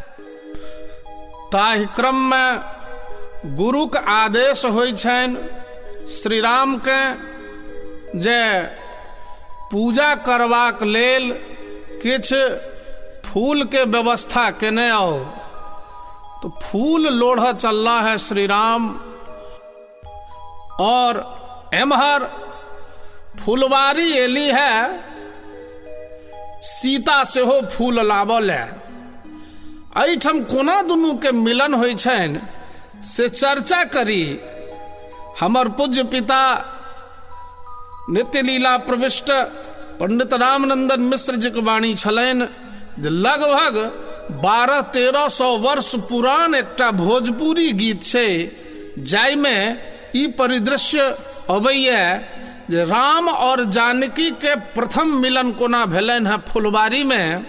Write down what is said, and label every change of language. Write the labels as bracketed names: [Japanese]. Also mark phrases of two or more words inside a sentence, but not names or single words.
[Maithili] ताहि क्रम में गुरुक आदेश होइ छनि श्री राम के जे पूजा करबाक लेल किछ फूल के व्यवस्था केने आओ। तो फूल लोढ़ चलला है श्री राम, और एमहर फुलवारी एली है सीता से हो फूल लाबल है। एहिठाम कोना दुनू के मिलन होइ छनि से चर्चा करी। हमर पूज्य पिता नित्य लीला प्रविष्ट पंडित रामनंदन मिश्र जी के वाणी छलनि जे लगभग 1200-1300 वर्ष पुरान एकटा भोजपुरी गीत छै, जाहिमे ई परिदृश्य अबैया जे राम और जानकी के प्रथम मिलन कोना भेलनि है फुलवारी में।